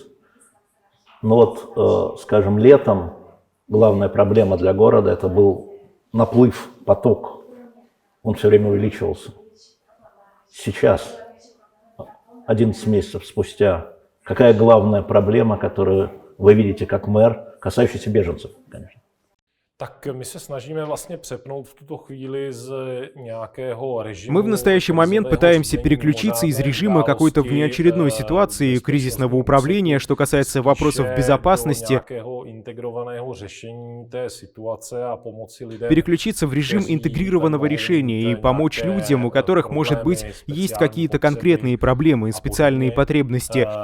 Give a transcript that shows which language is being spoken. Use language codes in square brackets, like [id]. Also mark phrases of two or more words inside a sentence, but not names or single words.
[ru] Но вот, скажем, летом главная проблема для города – это был наплыв, поток. Он все время увеличивался. Сейчас, 11 месяцев спустя, какая главная проблема, которую вы видите как мэр, касающаяся беженцев, конечно? [cs] Tak my se snažíme vlastně přepnout v tuto chvíli z nějakého режима. [ru] Мы в настоящий момент пытаемся переключиться из режима какой-то внеочередной ситуации кризисного управления, что касается вопросов безопасности, переключиться в режим интегрированного решения и помочь людям, у которых, может быть, есть какие-то конкретные проблемы и специальные потребности.